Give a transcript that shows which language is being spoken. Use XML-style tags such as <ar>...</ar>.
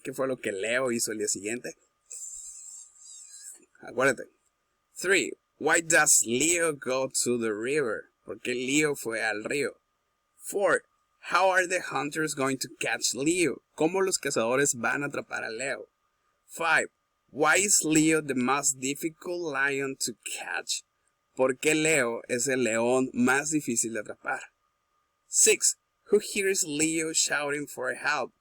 <es>¿Qué fue lo que Leo hizo el día siguiente? Acuérdate. 3.</es> <en>Why does Leo go to the river?</en> <es>¿Por qué Leo fue al río?</es> <en>4. How are the hunters going to catch Leo?</en> <es>¿Cómo los cazadores van a atrapar a Leo? 5.</es> <en>Why is Leo the most difficult lion to catch?</en> <es>¿Por qué Leo es el león más difícil de atrapar? 6.</es> <en>Who hears Leo shouting for help?</en>